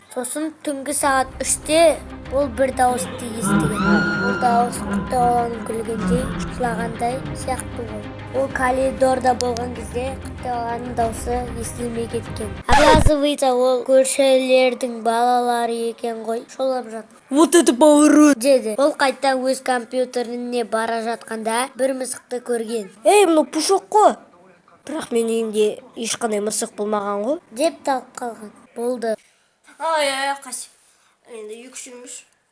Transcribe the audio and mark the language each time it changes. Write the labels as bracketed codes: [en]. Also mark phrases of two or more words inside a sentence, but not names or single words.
[kk] Сосын түнгі сағат 3-те ол бір дауысты естіген. Ол дауыс құтты баланың күлгендей, жылағандай сияқты ғой. Ол коридорда болған кезде құтты баланың дауысы естілмей кеткен. Оказывается, ол көршілердің балалары екен ғой. Шолап жатыр. [ru] Вот это поворот! [kk] Деді. Ол қайта өз компьютеріне бара жатқанда бір мысықты көрген. Ей, мұны пушок қой! Бірақ мен үйімде ешқандай мысық болмаған ғой. Деп талып қалған. Болды. Қasi. Енді екшілміш.